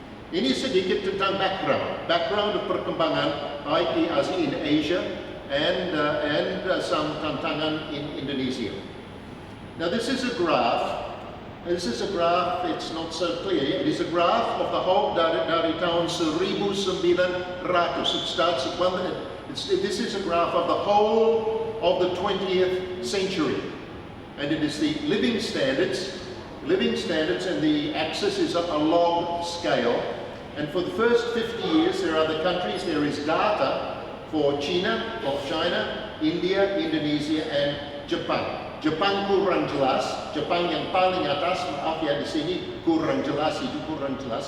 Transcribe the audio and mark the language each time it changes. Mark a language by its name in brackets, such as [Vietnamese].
[Indonesian] Ini sedikit tentang [English] background of perkembangan IT as in Asia and some tantangan in Indonesia. Now this is a graph. It's not so clear. It is a graph of the whole [Indonesian] dari tahun 1900. [English] It starts at this is a graph of the whole of the 20th century. And it is the living standards, and the axis is a log scale. And for the first 50 years, there are the countries. There is data for China, India, Indonesia, and Japan. [Indonesian] Jepang kurang jelas, Jepang yang paling atas, maaf ya di sini kurang jelas, itu kurang jelas.